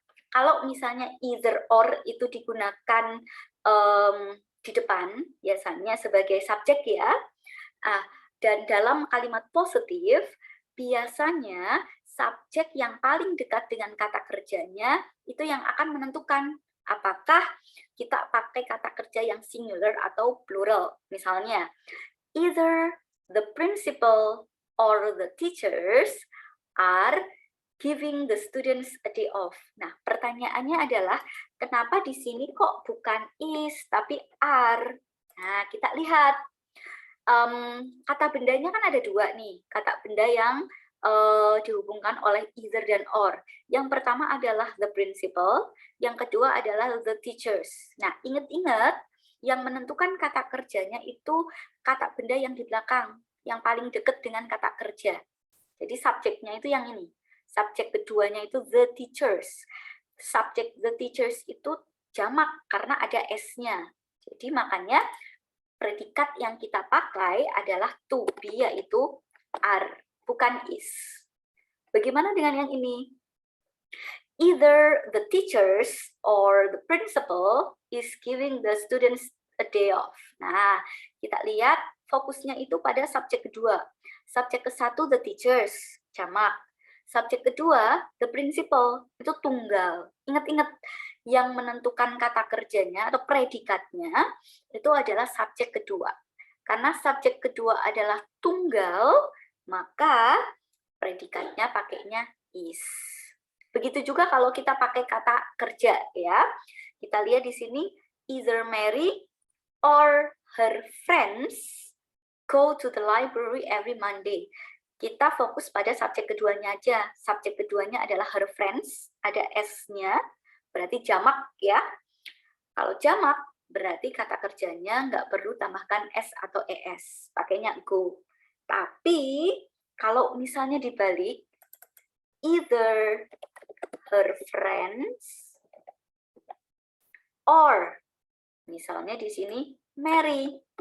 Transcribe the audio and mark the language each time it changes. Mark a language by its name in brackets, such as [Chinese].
[Indonesian] Kalau misalnya either or itu digunakan di depan, biasanya sebagai subjek ya, dan dalam kalimat positif, biasanya subjek yang paling dekat dengan kata kerjanya itu yang akan menentukan apakah kita pakai kata kerja yang singular atau plural. Misalnya, [English] either the principal or the teachers are giving the students a day off. [Indonesian] Nah, pertanyaannya adalah kenapa di sini kok bukan is tapi are? Nah, kita lihat kata bendanya kan ada dua nih, kata benda yang dihubungkan oleh either dan or. Yang pertama adalah [English] the principal, [Indonesian] yang kedua adalah [English] the teachers. [Indonesian] Nah, ingat-ingat yang menentukan kata kerjanya itu kata benda yang di belakang, yang paling dekat dengan kata kerja. Jadi subjeknya itu yang ini. Subjek keduanya itu [English] the teachers. [Indonesian] Subjek [English] the teachers [Indonesian] itu jamak karena ada s-nya. Jadi makanya predikat yang kita pakai adalah to be, yaitu are, bukan is. Bagaimana dengan yang ini? [English] Either the teachers or the principal is giving the students a day off. [Indonesian] Nah, kita lihat fokusnya itu pada subjek kedua. Subjek ke satu [English] the teachers, [Indonesian] jamak. Subjek kedua [English] the principal, [Indonesian] itu tunggal. Ingat-ingat, yang menentukan kata kerjanya atau predikatnya itu adalah subjek kedua. Karena subjek kedua adalah tunggal, maka predikatnya pakainya is. Begitu juga kalau kita pakai kata kerja ya. Kita lihat di sini [English] either Mary or her friends go to the library every Monday. [Indonesian] Kita fokus pada subjek keduanya aja. Subjek keduanya adalah [English] her friends, [Indonesian] ada s-nya. Berarti jamak ya. Kalau jamak, berarti kata kerjanya nggak perlu tambahkan s atau es. Pakainya go. Tapi, kalau misalnya dibalik, [English] either her friends or, [Indonesian] misalnya di sini, Mary.